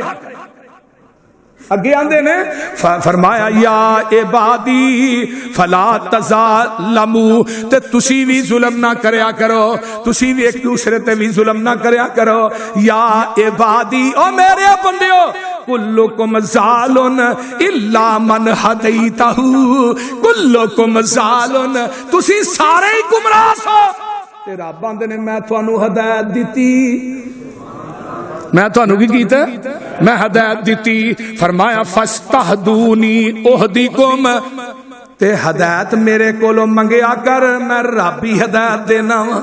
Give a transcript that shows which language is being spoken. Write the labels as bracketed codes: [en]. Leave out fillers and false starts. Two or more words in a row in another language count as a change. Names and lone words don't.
[pa] اگے آندے نے فرمایا [ar] يا عبادي فلا تظالموا, [pa] تے تسی بھی ظلم نہ کریا کرو، تسی بھی ایک دوجے تے بھی ظلم نہ کریا کرو. [ar] يا عبادي [pa] او میرے بندیو [ar] كلكم ضال إلا من هديته، كلكم ضال, [pa] تسی سارے ہی گمراہ ہو. تے رب آندے نے میں تہانوں ہدایت دتی، میں تہانوں کی کیتا، میں ہدایت دتی. फरमाया [ar] فاستهدوني أهدكم, [pa] تے ہدایت میرے کولوں منگیا کر، میں رب ہی ہدایت دینا واں.